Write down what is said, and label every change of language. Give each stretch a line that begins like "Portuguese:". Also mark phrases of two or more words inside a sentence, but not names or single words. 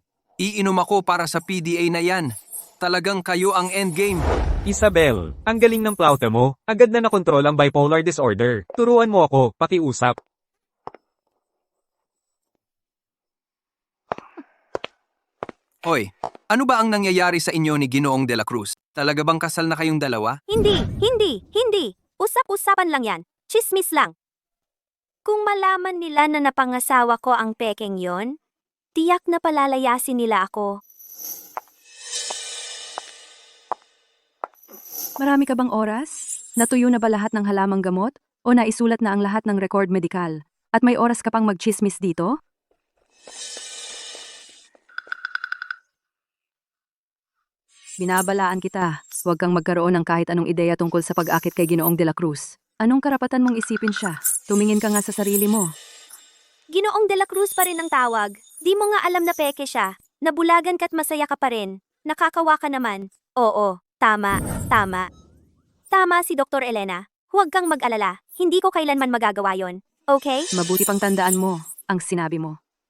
Filipino: Iinom ako para sa PDA na yan. Talagang kayo ang endgame. Isabel, ang galing ng plauta mo. Agad na nakontrol ang
English: bipolar disorder.
Filipino: Turuan mo ako, pakiusap. Hoy, ano ba ang nangyayari sa inyo ni Ginoong de la Cruz? Talaga bang kasal na kayong dalawa? Hindi. Usap-usapan lang yan. Chismis lang. Kung malaman nila na napangasawa ko ang pekeng yon, tiyak na palalayasin nila ako. Marami ka bang oras? Natuyo na ba lahat ng halamang gamot? O naisulat na ang lahat ng record medikal? At may oras ka pang magchismis dito? Binabalaan kita. Huwag kang magkaroon ng kahit anong ideya tungkol sa pag-akit kay Ginoong de la Cruz. Anong karapatan mong isipin siya? Tumingin ka nga sa sarili mo. Ginoong de la Cruz pa rin ang tawag. Di mo nga alam na peke siya. Nabulagan ka't masaya ka pa rin. Nakakawa ka naman. Oo, tama. Tama si Dr. Elena. Huwag kang mag-alala. Hindi ko kailanman magagawa yon. Okay? Mabuti pang tandaan mo ang sinabi mo.